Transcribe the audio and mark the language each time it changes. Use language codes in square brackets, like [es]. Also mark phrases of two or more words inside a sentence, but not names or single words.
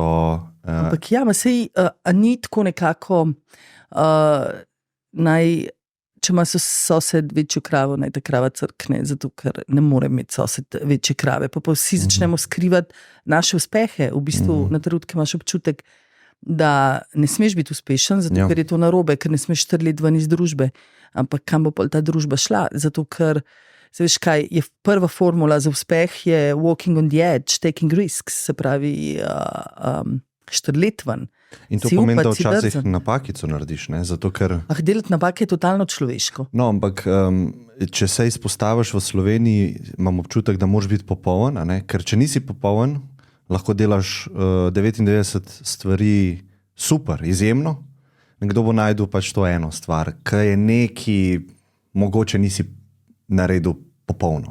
[sl] Ampak ja, sej ni tako nekako če ima sosed večjo kravo, naj ta krava crkne, zato ker ne more imeti sosed večje krave. Pa vsi začnemo skrivati naše uspehe. V bistvu na trenutke imaš občutek, da ne smeš biti uspešen, zato ker je to narobe, ker ne smeš trliti ven iz družbe. Ampak kam bo ta družba šla? Zato ker, veš kaj, je prva formula za uspeh je [en] walking on the edge, taking risks, [sl] se pravi štrlet ven. In to pomeni, da včasih napakico narediš, ne? Zato ker... delati napake je totalno človeško. No, ampak če se izpostaviš v Sloveniji, imam občutek, da moraš biti popoln, ker če nisi popoln, lahko delaš 99 stvari super, izjemno, nekdo bo najdel pač to eno stvar, ki je neki, mogoče nisi naredil popolno.